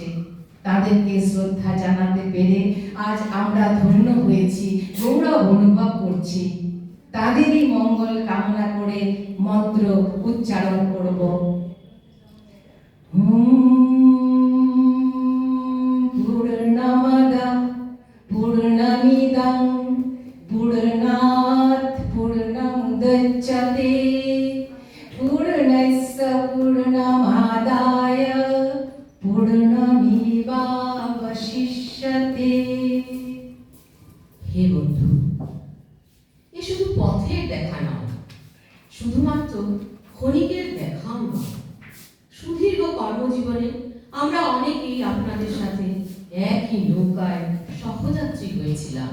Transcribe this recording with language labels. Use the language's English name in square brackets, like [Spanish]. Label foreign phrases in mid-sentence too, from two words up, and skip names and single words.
[Bangla] তাদেরকে শ্রদ্ধা জানাতে পেরে আজ আমরা ধন্য হয়েছি, গৌরব অনুভব করছি। তাদেরই মঙ্গল কামনা করে মন্ত্র উচ্চারণ করব। [Sanskrit] পূর্ণমাদা পূর্ণমিদং पूर्णात् पूर्णमुदच्यते पूर्णस्य पूर्णमादाय पूर्णमेवावशिष्यते। [Bangla] হে বন্ধু, এ শুধু পথের দেখা নয়, শুধুমাত্র ক্ষণিকের দেখাও নয়। সুদীর্ঘ কর্মজীবনে আমরা অনেকেই আপনাদের সাথে একই নৌকায় সহযাত্রী হয়েছিলাম।